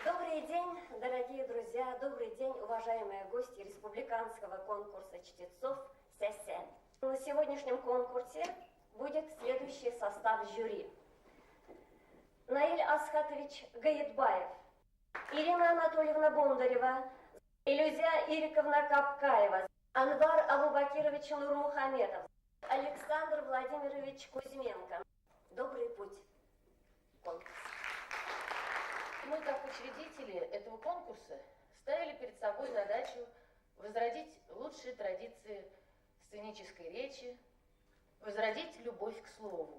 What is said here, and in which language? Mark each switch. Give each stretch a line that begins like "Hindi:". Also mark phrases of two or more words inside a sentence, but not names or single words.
Russian: Добрый день, дорогие друзья, добрый день, уважаемые гости республиканского конкурса чтецов СЯСЯ. На сегодняшнем конкурсе будет следующий состав жюри. Наиль Асхатович Гаетбаев, Ирина Анатольевна Бондарева, Илюзия Ириковна Капкаева, Анвар Абубакирович Нурмухаметов, Александр Владимирович Кузьменко. Добрый путь. Конкурс. Мы, как учредители этого конкурса, ставили перед собой задачу возродить лучшие традиции сценической речи, возродить любовь к слову.